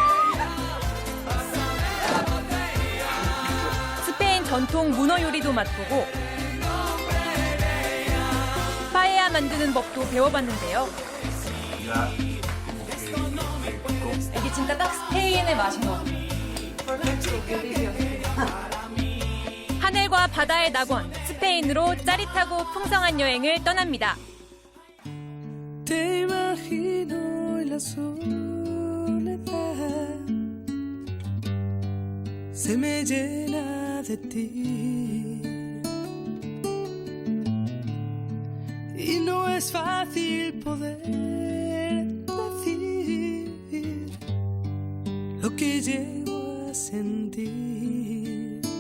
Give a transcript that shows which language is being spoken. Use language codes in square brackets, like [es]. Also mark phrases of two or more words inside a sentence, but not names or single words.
[ko] 스페인 전통 문어 요리도 맛보고 파에야 만드는 법도 배워봤는데요. 이게 진짜 딱 스페인의 맛인 것 같아요. 하늘과 바다의 낙원, 스페인으로 짜릿하고 풍성한 여행을 떠납니다. [es] Te imagino en la soledad, se me llena de ti y no es fácil poder decir lo que llego a sentir.